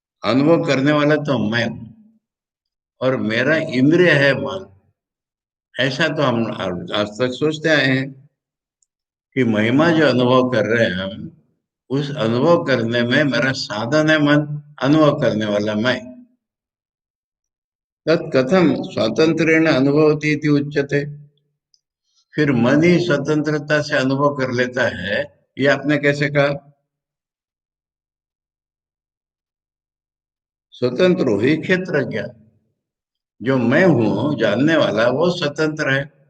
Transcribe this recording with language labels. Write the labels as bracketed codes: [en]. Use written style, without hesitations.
[hi] अनुभव करने वाला तो मैं हूं, और मेरा इंद्रिय है मन। ऐसा तो हम आज तक सोचते आए हैं कि महिमा जो अनुभव कर रहे हैं हम, उस अनुभव करने में मेरा साधन है मन, अनुभव करने वाला मैं। [sa] तत् कथम स्वातंत्र्येण अनुभवती इति उच्यते। [hi] फिर मन ही स्वतंत्रता से अनुभव कर लेता है, ये आपने कैसे कहा? स्वतंत्र हो ही क्षेत्रज्ञ, जो मैं हूं जानने वाला वो स्वतंत्र है।